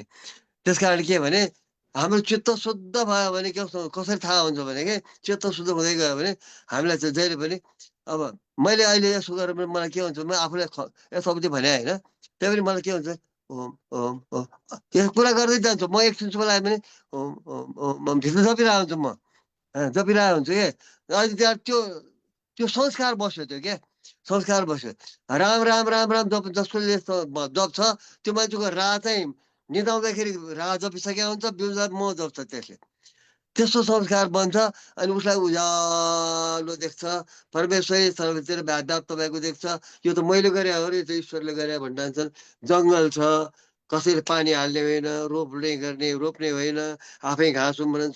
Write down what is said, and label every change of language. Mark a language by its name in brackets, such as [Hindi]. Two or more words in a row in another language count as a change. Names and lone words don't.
[Nepali] त्यस कारण के भने हाम्रो चित्त शुद्ध भयो भने कसरी थाहा हुन्छ भने के चित्त शुद्ध हुँदै गयो भने हामीलाई चाहिँ जहिले पनि अब मैले अहिले यसो गरेर मलाई के हुन्छ, म आफूलाई यताउति भने होइन, त्यही पनि मलाई के हुन्छ, ओम ओम ओम यो कुरा गर्दै जान्छु म। एकछिनमा लाग्यो भने ओम ओम ओम भित्र जपिरहेको हुन्छु, म जपिरहेको हुन्छु के। अहिले त्यहाँ त्यो संस्कार बस्यो, त्यो के संस्कार बस्यो। राम राम राम राम जप जसको जप छ त्यो मान्छेको रा चाहिँ निदाउँदाखेरि रा जपिसकेको हुन्छ, बिउजा म जप्छ त्यसले। त्यस्तो संस्कार बन्छ अनि उसलाई उज्यालो देख्छ, परमेश्वरै सर्वतिर व्याप्त भएको देख्छ। यो त मैले गरे हो, यो त ईश्वरले गरे भनिरहन्छन्। जङ्गल छ, कसैले पानी हाल्ने होइन, रोप्ने होइन, आफै घाँस उम्रन्छ।